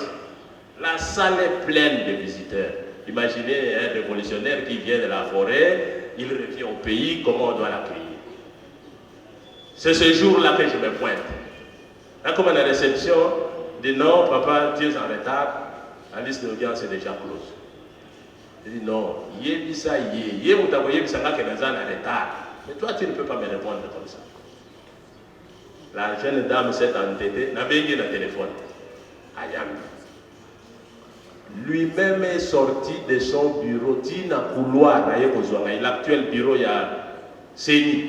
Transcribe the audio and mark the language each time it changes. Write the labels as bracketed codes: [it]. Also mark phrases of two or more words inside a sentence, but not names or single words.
[fr] La salle est pleine de visiteurs. Imaginez un révolutionnaire qui vient de la forêt, il revient au pays, comment on doit l'accueillir. C'est ce jour-là que je me pointe. Là, comme à la réception, dit non, papa, tu es en retard, la liste d'audience est déjà close. Je dis non, [ln] yébisa yé, yé moutako yébisa nga kenazan [fr] en retard. Mais toi, tu ne peux pas me répondre comme ça. La jeune dame s'est entêtée, n'a bien eu le téléphone. Ayam. Lui-même est sorti de son bureau, Tina couloir, l'actuel bureau, il y a Séni.